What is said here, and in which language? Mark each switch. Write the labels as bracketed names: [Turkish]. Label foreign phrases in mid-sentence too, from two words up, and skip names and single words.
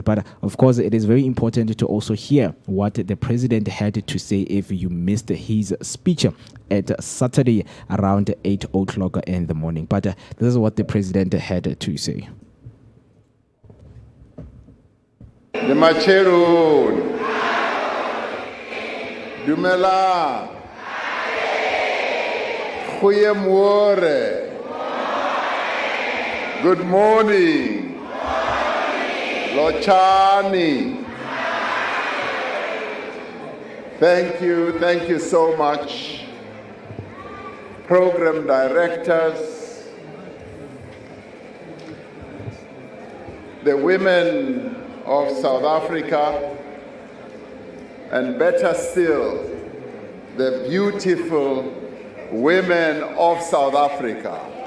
[English] But of course, it is very important to also hear what the president had to say if you missed his speech at Saturday around 8 o'clock in the morning. But this is what the president had to say. The Macheron. Dumela. Goeiemorgen. Good morning. Lochani. Thank you so much. Program directors, the women of South Africa, and better still, the beautiful women of South Africa.